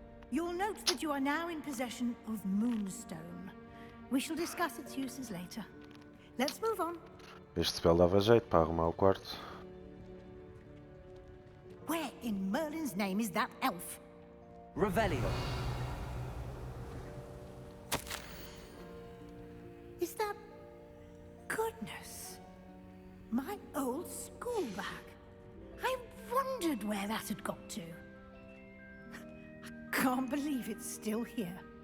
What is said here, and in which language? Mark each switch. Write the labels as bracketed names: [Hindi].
[English] You'll note that you are now in possession of Moonstone. We shall discuss its uses later. Let's move on. [Portuguese] Este spell dava jeito para arrumar o quarto. [English] Where in Merlin's name is that elf? Revelio. Is that... Goodness. My old school bag. I wondered where that had got to. I can't believe it's still here.